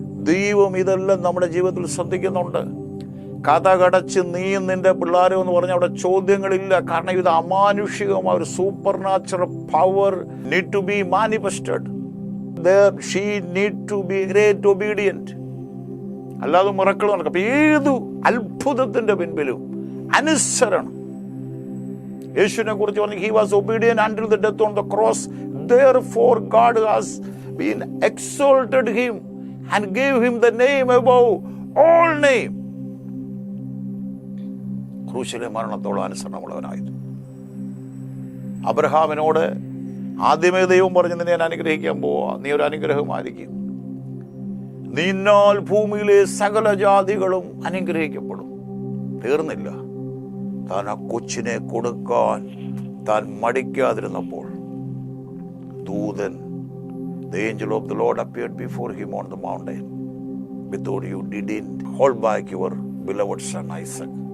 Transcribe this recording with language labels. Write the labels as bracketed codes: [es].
[ml] ദൈവം ഇതെല്ലാം നമ്മുടെ ജീവിതത്തിൽ ശ്രദ്ധിക്കുന്നുണ്ട്. കഥ കടച്ച് നീയും നിന്റെ പിള്ളേരും എന്ന് പറഞ്ഞാൽ അവിടെ ചോദ്യങ്ങളില്ല. കാരണം ഇത് അമാനുഷികമായ ഒരു [en] Supernatural power need to be manifested. She need to be great obedient. [ml] അല്ലാതെ മിറക്കിൾ നടക്കും. അപ്പൊ ഏതു അത്ഭുതത്തിന്റെ പിൻപിലും അനുസരണം. യേശുവിനെ കുറിച്ച് പറഞ്ഞു [en] he was obedient until the death on the cross. Therefore God has been exalted him and gave him the name above all name. [ml] ക്രൂശിലെ മരണത്തോളം അനുസരണമുള്ളവനായിരുന്നു. അബ്രഹാമിനോട് ആദ്യമേ ദൈവം പറഞ്ഞു നിന്നെ ഞാൻ അനുഗ്രഹിക്കാൻ പോവാ, നീ ഒരു അനുഗ്രഹമായിരിക്കും, നിന്നാൽ ഭൂമിയിലെ സകല ജാതികളും അനുഗ്രഹിക്കപ്പെടും. തീർന്നില്ല. താൻ ആ കൊച്ചിനെ കൊടുക്കാൻ താൻ മടിക്കാതിരുന്നപ്പോൾ ദൂതൻ, [en] the angel of the Lord appeared before him on the mountain. Without you didn't hold back your beloved son Isaac.